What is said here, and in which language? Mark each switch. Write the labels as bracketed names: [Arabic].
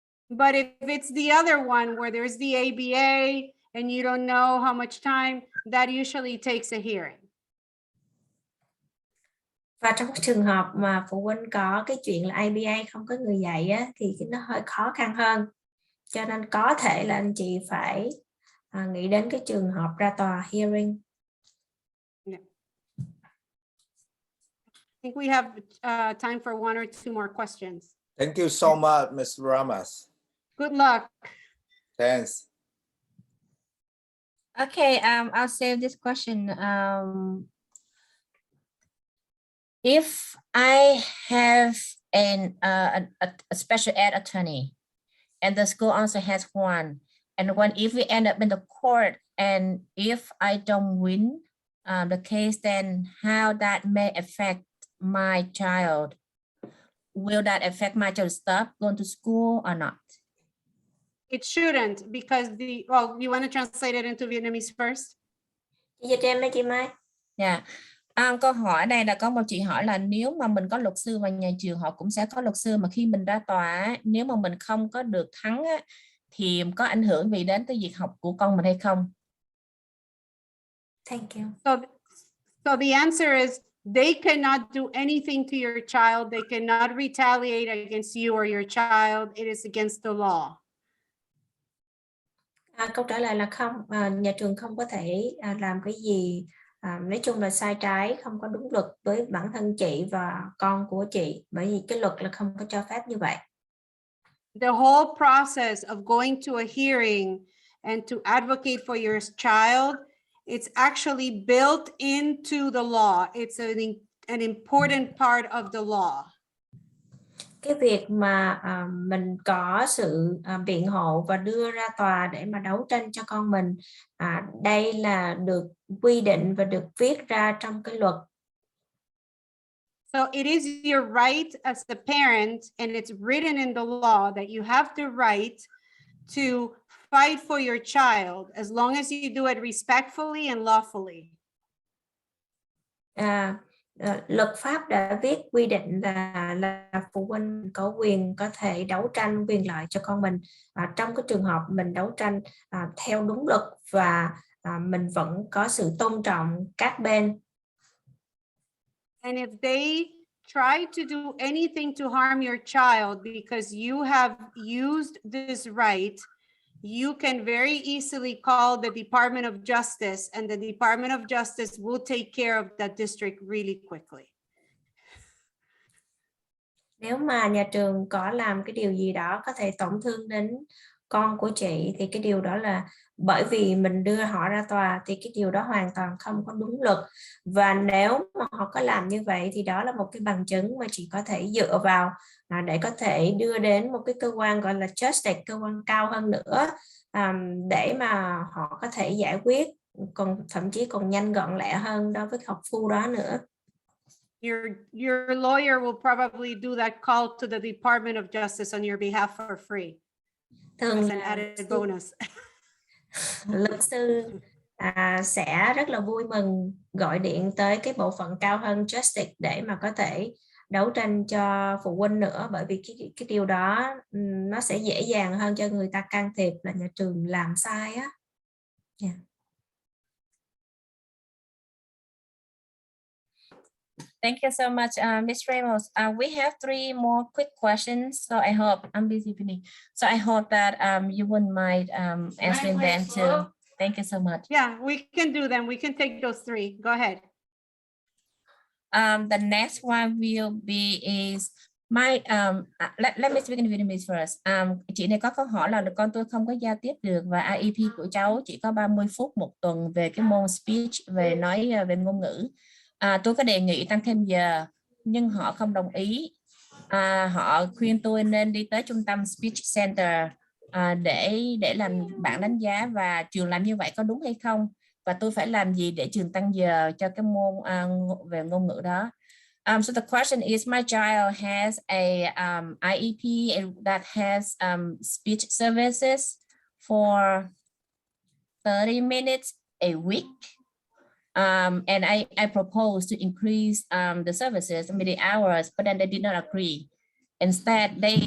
[English] But if it's the other one where there's the ABA and you don't know how much time, that usually takes a hearing. [Vietnamese] Và trong cái trường hợp mà phụ huynh có cái chuyện là ABA không có người dạy á, thì nó hơi khó khăn hơn. Cho nên có thể là anh chị phải nghĩ đến cái trường hợp ra tòa hearing. [English] Yeah. I think we have time for one or two more questions. Thank you so much, Ms. Ramos. Good luck. Thanks. Okay, I'll save this question. If I have a special ed attorney, and the school also has one, and if we end up in the court, and if I don't win the case, then how that may affect my child? Will that affect my child stop going to school or not? It shouldn't, because well, you want to translate it into Vietnamese first? [Vietnamese] Dịch em đó chị Mai. [English] Yeah. [Vietnamese] Câu hỏi này là có một chị hỏi là nếu mà mình có luật sư và nhà trường họ cũng sẽ có luật sư, mà khi mình ra tòa nếu mà mình không có được thắng thì có ảnh hưởng gì đến tới việc học của con mình hay không? [English] Thank you. So the answer is they cannot do anything to your child. They cannot retaliate against you or your child. It is against the law. [Vietnamese] Câu trả lời là không, nhà trường không có thể làm cái gì nói chung là sai trái, không có đúng luật với bản thân chị và con của chị, bởi vì cái luật là không có cho phép như vậy. [English] The whole process of going to a hearing and to advocate for your child, it's actually built into the law. It's an important part of the law. [Vietnamese] Cái việc mà mình có sự biện hộ và đưa ra tòa để mà đấu tranh cho con mình, đây là được quy định và được viết ra trong cái luật. [English] So it is your right as a parent, and it's written in the law that you have the right to fight for your child as long as you do it respectfully and lawfully. [Vietnamese] Luật pháp đã viết quy định là phụ huynh có quyền có thể đấu tranh quyền lợi cho con mình. Trong cái trường hợp mình đấu tranh theo đúng luật và mình vẫn có sự tôn trọng các bên. [English] And if they try to do anything to harm your child because you have used this right, you can very easily call the Department of Justice, and the Department of Justice will take care of that district really quickly. [Vietnamese] Nếu mà nhà trường có làm cái điều gì đó có thể tổn thương đến con của chị, thì cái điều đó là bởi vì mình đưa họ ra tòa, thì cái điều đó hoàn toàn không có đúng luật. Và nếu mà họ có làm như vậy thì đó là một cái bằng chứng mà chị có thể dựa vào để có thể đưa đến một cái cơ quan gọi là justice, cơ quan cao hơn nữa, để mà họ có thể giải quyết, còn thậm chí còn nhanh gọn lẹ hơn đối với học phu đó nữa. [English] Your lawyer will probably do that call to the Department of Justice on your behalf for free. [Vietnamese] Thường [English] as an added bonus. [Vietnamese] Luật sư sẽ rất là vui mừng gọi điện tới cái bộ phận cao hơn justice để mà có thể đấu tranh cho phụ huynh nữa, bởi vì cái điều đó nó sẽ dễ dàng hơn cho người ta can thiệp là nhà trường làm sai á. [English] Yeah. Thank you so much, Ms. Ramos. We have 3 more quick questions, so I hope I'm busy, Penny. So I hope that you wouldn't mind answering them too. Thank you so much. Yeah, we can do them. We can take those 3. Go ahead. The next one will be is my let me speak in Vietnamese first. [Vietnamese] Chị này có câu hỏi là con tôi không có giao tiếp được và IEP của cháu chỉ có 30 phút một tuần về cái môn speech, về nói về ngôn ngữ. Tôi có đề nghị tăng thêm giờ nhưng họ không đồng ý. Họ khuyên tôi nên đi tới trung tâm speech center để làm bảng đánh giá, và trường làm như vậy có đúng hay không, và tôi phải làm gì để trường tăng giờ cho cái môn về ngôn ngữ đó. [English] So the question is, my child has a IEP that has speech services for 30 minutes a week. And I proposed to increase the services, the hours, but then they did not agree. Instead,